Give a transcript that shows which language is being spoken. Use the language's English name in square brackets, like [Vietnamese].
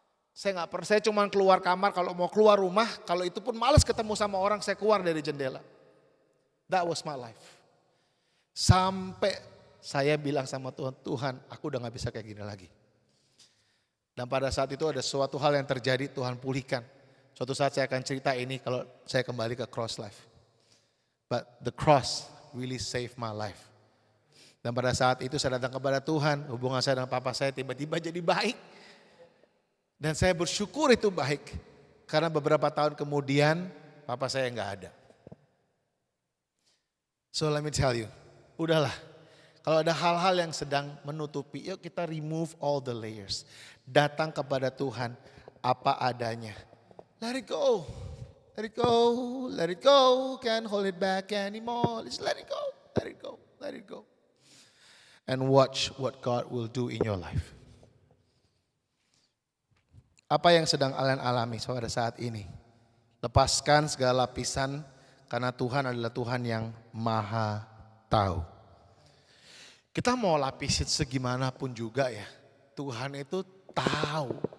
[Indonesian] Saya cuma keluar kamar kalau mau keluar rumah, kalau itu pun malas ketemu sama orang, saya keluar dari jendela. [English] That was my life. [Indonesian] Sampai saya bilang sama Tuhan, aku udah gak bisa kayak gini lagi. Dan pada saat itu ada suatu hal yang terjadi, Tuhan pulihkan. Suatu saat saya akan cerita ini kalau saya kembali ke cross life. [English] But the cross really saved my life. [Indonesian] Dan pada saat itu saya datang kepada Tuhan, hubungan saya dengan papa saya tiba-tiba jadi baik. Dan saya bersyukur itu baik. Karena beberapa tahun kemudian papa saya gak ada. [English] So let me tell you, [Indonesian] udahlah. Kalau ada hal-hal yang sedang menutupi, yuk kita [English] remove all the layers. [Indonesian] Datang kepada Tuhan apa adanya. [English] Let it go. Let it go. Let it go. Can't hold it back anymore. Just let it go. Let it go. Let it go. And watch what God will do in your life. [Indonesian] Apa yang sedang kalian alami pada saat ini? Lepaskan segala lapisan karena Tuhan adalah Tuhan yang maha tahu. Kita mau lapisin segimanapun juga ya, Tuhan itu tahu.